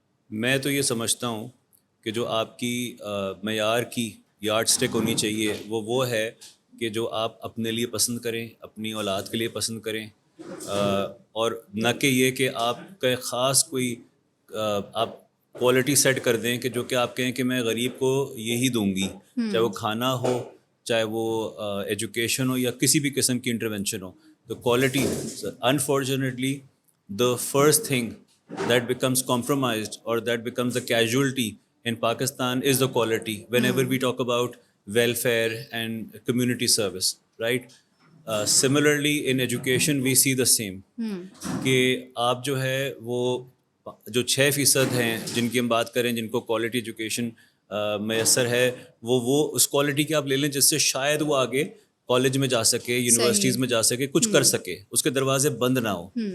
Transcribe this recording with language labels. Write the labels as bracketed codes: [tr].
[ur] میں تو یہ سمجھتا ہوں کہ جو آپ کی معیار کی یارڈ اسٹک ہونی چاہیے وہ ہے کہ جو آپ اپنے لیے پسند کریں, اپنی اولاد کے لیے پسند کریں, اور نہ کہ یہ کہ آپ کا خاص کوئی آپ کوالٹی سیٹ کر دیں کہ جو کہ آپ کہیں کہ میں غریب کو یہی دوں گی, چاہے وہ کھانا ہو, چاہے وہ ایجوکیشن ہو, یا کسی بھی قسم کی انٹروینشن ہو. تو quality, [en] Unfortunately the first thing that becomes compromised or that becomes the casualty in Pakistan is the quality whenever we talk about welfare and community service, right? Similarly in education we see the same [ur] کہ آپ جو ہے وہ جو 6% ہیں جن کی ہم بات کریں جن کو کوالٹی ایجوکیشن میسر ہے, وہ اس کوالٹی کی آپ لے لیں جس سے شاید وہ آگے کالج میں جا سکے, یونیورسٹیز میں جا سکے, کچھ کر سکے, اس کے دروازے بند نہ ہو.